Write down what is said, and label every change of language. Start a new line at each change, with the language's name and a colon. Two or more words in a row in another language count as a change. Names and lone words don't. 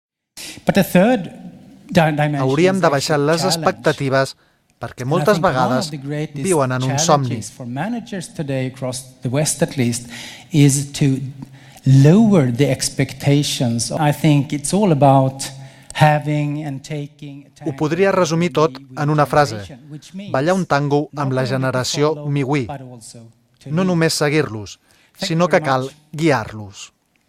Catalan: Hauríem de baixar les expectatives perquè moltes vegades viuen en un somni.
English: Lower the expectations. I think it's all about having and taking.
Catalan: Ho podria resumir tot en una frase. Ballar un tango amb la generació mi-we. No només seguir-los, sinó que cal guiar-los.